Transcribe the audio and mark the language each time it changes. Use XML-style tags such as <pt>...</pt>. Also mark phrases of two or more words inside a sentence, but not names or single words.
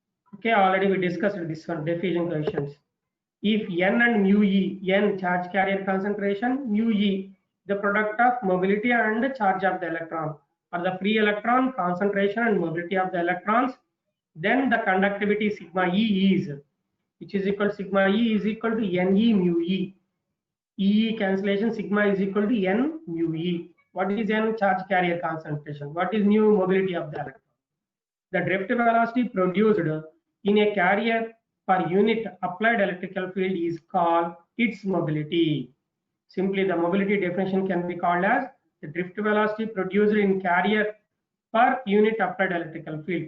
<en>Okay, already we discussed this one, diffusion coefficients. If n and mu e, n charge carrier concentration, mu e the product of mobility and charge of the electron, or the free electron concentration and mobility of the electrons, then the conductivity sigma e is, which is equal to sigma e is equal to ne mu e. E cancellation, sigma is equal to n mu e. What is n? Charge carrier concentration. What is mu? Mobility of the electron. The drift velocity produced in a carrier per unit applied electrical field is called its mobility. Simply, the mobility definition can be called as the drift velocity produced in carrier per unit applied electrical field.</en>